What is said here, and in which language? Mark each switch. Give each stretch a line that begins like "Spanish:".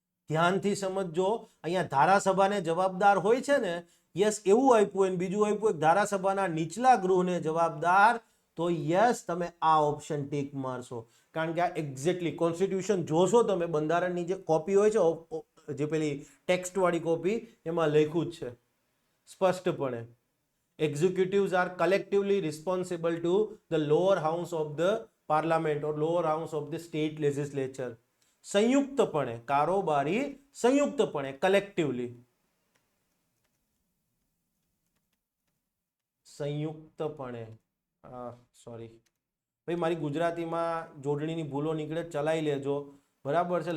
Gujarati: ધ્યાનથી સમજજો, અહીંયા ધારાસભાને જવાબદાર હોય છે ને, યસ, એવું આપ્યું અને બીજું આપ્યું ધારાસભાના નીચલા ગૃહને જવાબદાર, તો યસ તમે આ ઓપ્શન ટીક મારશો. કારણ કે આ એક્ઝેક્ટલી કોન્સ્ટિટ્યુશન જોશો તમે, બંધારણની જે કોપી હોય છે, જે પેલી ટેક્સ્ટ વાળી કોપી, એમાં લખ્યું જ છે સ્પષ્ટપણે.
English: Executives are collectively responsible to the lower house of the parliament or lower house of the state legislature.
Gujarati: સંયુક્તપણે, કારોબારી સંયુક્તપણે, કલેક્ટિવલી, સંયુક્તપણે. સોરી ભાઈ, મારી ગુજરાતીમાં જોડણીની ભૂલો નીકળે, ચલાવી લેજો, બરાબર છે.